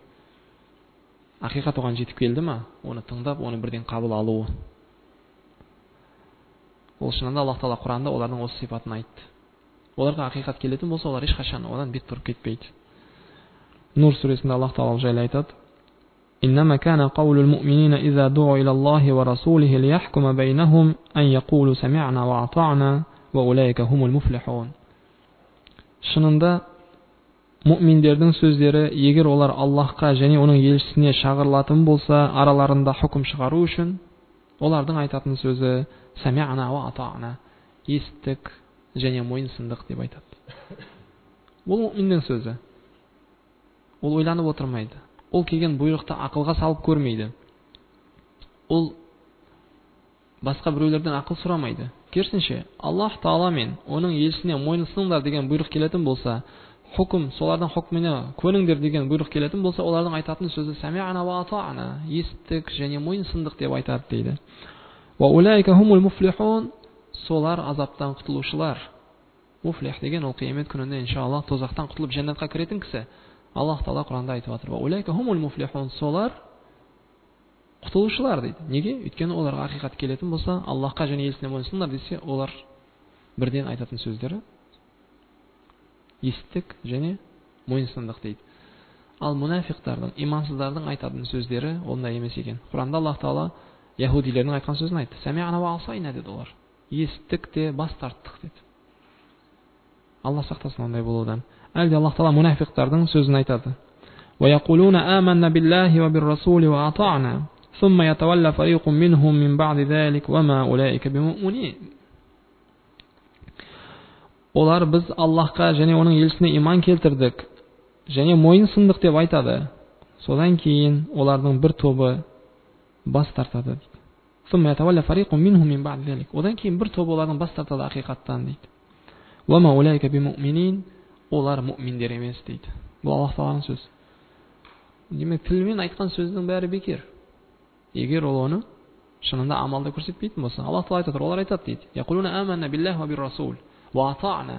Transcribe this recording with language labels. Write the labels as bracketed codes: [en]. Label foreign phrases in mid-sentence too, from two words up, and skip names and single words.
[kk] Ақиқат оған жетіп келді ма, оны тыңдап, оны бірден қабыл алуы. Ол шынында Аллах Таала Құранда олардың осы сипатын айтты. Оларға ақиқат келетін болса, олар ешқашан одан бет бұрып кетпейді. Нур сүресінде Аллах Таала жайлы айтады: [ar] إنما كان قول المؤمنين إذا دعوا إلى الله ورسوله ليحكم بينهم أن يقولوا سمعنا وأطعنا وأولئك هم المفلحون. [kk] Шынында мұъминдердің сөздері, егер олар Аллахқа және оның елшісіне шақырылатын болса, араларында хукім шығару үшін, олардың айтатын сөзі [ar] سمعنا و أطعنا, [kk] естік және мойынсындық деп айтады. Ол мұъминнің сөзі. Ол ойланып отырмайды. Ол келген бұйрықты ақылға салып көрмейді. Ол басқа біреулерден ақыл сұрамайды. Керісінше, Аллах Таала мен оның елшісіне мойынсыныңдар деген бұйрық келетін болса, хукім, солардың хукміне көніңдер деген бұйрық келетін болса, олардың айтатын сөзі [ar] سمعنا و أطعنا, [kk] естік және мойынсындық деп айтады дейді. [ar] و أولئك هم المفلحون, [kk] солар азаптан құтылушылар. Муфлих деген ол қиямет күнінде иншаллах тозақтан құтылып жәннатқа кіретін кісі. Аллах Таала Құранда айтып жатыр: [ar] "و أولئك هم المفلحون", [kk] солар құтылушылар дейді. Неге? Өйткені оларға ақиқат келетін болса, Аллахқа және елшісіне мойынсыныңдар десе, олар бірден айтатын сөздері естік және мойынсындық дейді. Ал мұнафиқтардың, имансыздардың айтатын сөздері ондай емес екен. Құранда Аллах Таала яһудилердің айтқан сөзін айтты: [ar] "سمعنا و عصينا" [kk] деді олар. Естік те бас тарттық деді. Алла сақтасын ондай болудан. Әлде Аллах Таала мұнафиқтардың сөзін айтады: [ar] "و يقولون آمنا بالله و بالرسول و أطعنا ثم يتولى فريق منهم من بعد ذلك و ما أولئك بمؤمنين". [kk] Олар біз Аллахқа және оның елшісіне иман келтірдік және мойынсындық деп айтады. Содан кейін олардың бір тобы бас тартады дейді. [ar] ثم يتولى فريق منهم من بعد ذلك. [kk] Одан кейін бір тобы олардың бас тартады ақиқаттан дейді. [ar] و ما أولئك بمؤمنين, [kk] олар мұъминдер емес дейді. Бұл Аллах Тааланың сөзі. Демек, тілмен айтқан сөздің бәрі бекер. Егер ол оны шынында амалда көрсетпейтін болса, Аллах Таала айтады, олар айтады дейді: [ar] "يقولون آمنا بالله و بالرسول و أطعنا".